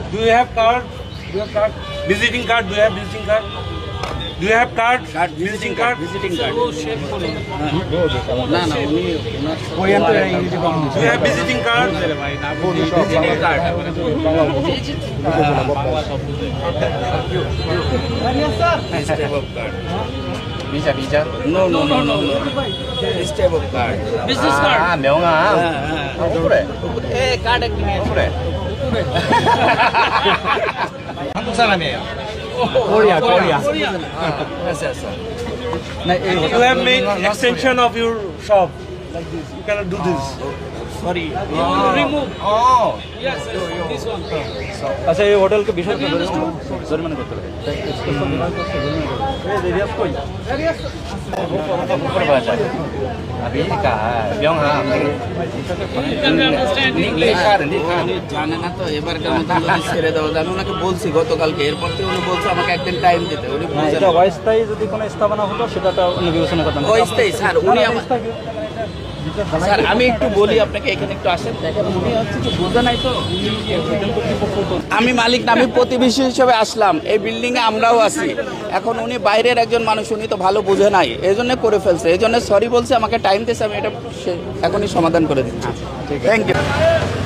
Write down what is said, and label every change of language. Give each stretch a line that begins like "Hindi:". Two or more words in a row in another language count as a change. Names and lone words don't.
English: Do you have card? Do you have card? Visiting card? Do you have visiting card? Do you have card? Visiting card? visiting card
Bangla: না না উনি ওনার
English: Do you have visiting card? visiting card Visa, visa. no no no no step of card Business card.
Korean: Ah, 명함. 그래.
Bangla: এ কার্ড একটু নিয়ে
Korean: 그래. 한국 사람이에요. 코리아, 코리아.
Bangla: আচ্ছা আচ্ছা
English: You have made extension of your shop like this. You cannot do this. সরি Remove. Oh. Yes, this one.
Bangla: আচ্ছা এই হোটেলকে বিশাল জরিমানা করতে হবে
Korean: 물어봐야죠. 아, 미니까 명함. 네 카드, 네 카드.
Bangla: উনি জানে না তো এবারকার মতো যদি ছেড়ে দেওয়া যায় আমি ওনাকে বলছি গতকালকে এরপর থেকে উনি বলছে আমাকে একদিন টাইম দিতে উনি বুঝছেন এটা অস্থায়ী যদি কোনো স্থাপনা হতো সেটা তো অন্য বিবেচনা করতাম অস্থায়ী স্যার উনি স্যার আমি একটু বলি আপনাকে এখানে একটু আসেন দেখেন উনি হচ্ছে যে বোঝা নাই তো আমি মালিক না আমি প্রতিবেশী হিসেবে আসলাম এই বিল্ডিং এ আমরাও আছি এখন উনি বাইরের একজন মানুষ উনি তো ভালো বোঝে নাই এই জন্য করে ফেলছে এই জন্য সরি বলছে আমাকে টাইম দিয়েছে আমি এটা এখনই সমাধান করে দিচ্ছি
English: thank you